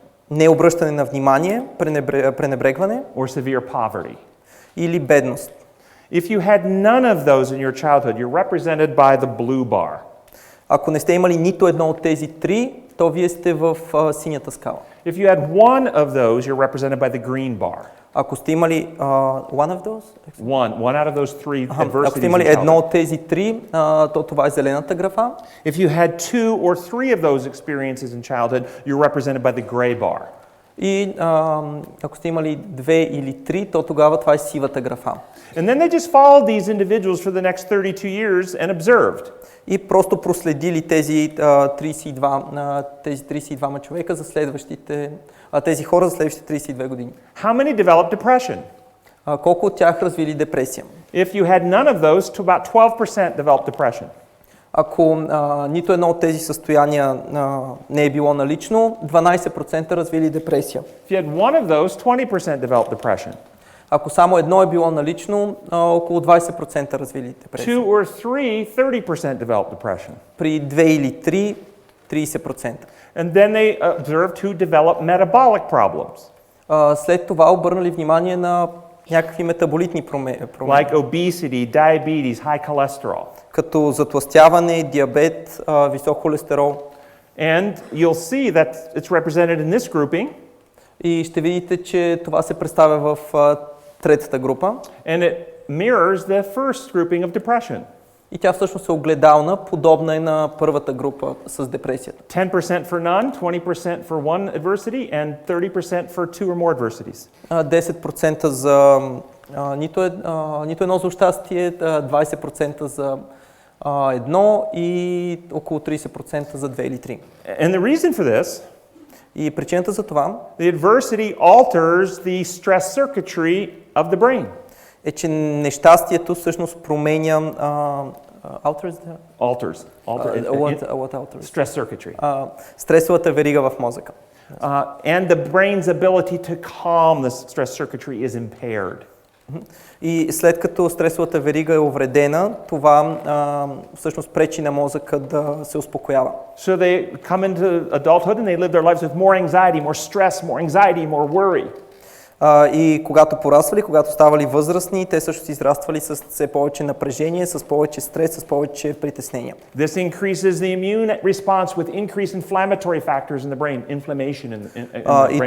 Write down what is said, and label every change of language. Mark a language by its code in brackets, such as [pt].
[bg] Необръщане на внимание, пренебрегване. [en] Or severe poverty. [bg] Или бедност. [en] If you had none of those in your childhood, you're represented by the blue bar. [bg] Ако не сте имали нито едно от тези 3, то вие сте в синята скала. [en] If you had one of those, you're represented by the green bar. [bg] Ако сте имали [en] one of those? One out of those three adversities. [bg] Ако сте имали едно от тези 3, то това е зелената графа. [en] If you had two or three of those experiences in childhood, you're represented by the gray bar. [bg] И ако сте имали 2 или 3, то тогава това е сивата графа. [en] And then they just followed these individuals for the next 32 years and observed. [bg] И просто проследили тези 32 човека за тези хора за следващите 32 години. [en] How many developed depression? [bg] Колко от тях развили депресия? [en] If you had none of those, to about 12% developed depression. [bg] Ако нито едно от тези състояния не е било налично, 12% развили депресия. [en] If you had one of those, 20% developed depression. [bg] Ако само едно е било налично, около 20% развили депресия. [en] Two or three, 30% developed depression. [bg] При 2 или 3, 30%. [en] And then they observed who developed metabolic problems. [bg] След това обърнали внимание на някакви метаболитни промени. [en] Like obesity, diabetes, high cholesterol. [bg] Като затлъстяване, диабет, висок холестерол. [en] And you'll see that it's represented in this grouping. [bg] И ще видите, че това се представя в третата група. [en] And it mirrors the first grouping of depression. [bg] И тя всъщност е огледална, подобна е на първата група с депресията. [en] 10% for none, 20% for one adversity, and 30% for two or more adversities. [bg] 10% за нито едно за щастие, 20% за едно и около 30% за 2 или 3. [en] And the reason for this, [bg] и причината за това, [en] the adversity alters the stress circuitry of the brain. [bg] Е, че нещастието всъщност променя alters. [en] What alters? Stress circuitry. [bg] Стресовата верига в мозъка. [en] And the brain's ability to calm the stress circuitry is impaired. [bg] И след като стресовата верига е увредена, това всъщност пречи на мозъка да се успокоява. [en] So they come into adulthood and they live their lives with more anxiety, more stress, more anxiety, more worry. [bg] И когато пораствали, когато ставали възрастни, те също си израствали с все повече напрежение, с повече стрес, с повече притеснения. [en] This increases the immune response with increased inflammatory factors in the brain, inflammation in the brain.